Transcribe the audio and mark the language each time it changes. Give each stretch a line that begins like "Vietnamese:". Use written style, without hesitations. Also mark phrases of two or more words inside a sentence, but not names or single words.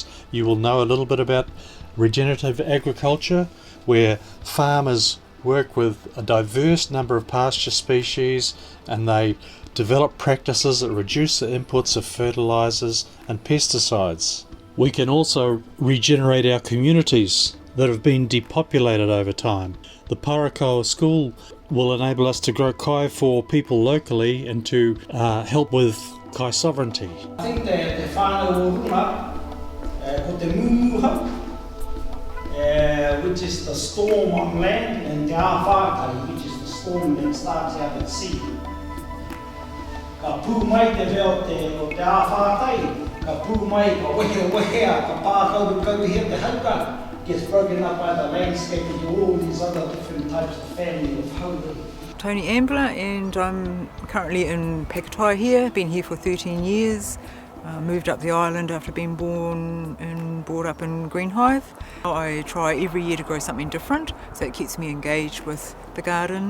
English: You will know a little bit about regenerative agriculture, where farmers work with a diverse number of pasture species and they develop practices that reduce the inputs of fertilizers and pesticides. We can also regenerate our communities that have been depopulated over time. The Parakao school will enable us to grow kai for people locally and to help with kai sovereignty. I think the
Māori: whānau o runga, ko te mumuha,
English: which is the storm on land, and
Māori: te āwhātai,
English: which is the storm that starts out at sea.
Māori: Ka pū mai te reo o te āwhātai, ka pū mai ka wehea, ka pākau kauhia te hauka,
English: gets broken up by the landscape into all these other different types of family of hauka. Tony Ambler, and I'm currently in Parakao here, been here for 13 years, moved up the island after being born and brought up in Greenhive. I try every year to grow something different, so it keeps me engaged with the garden.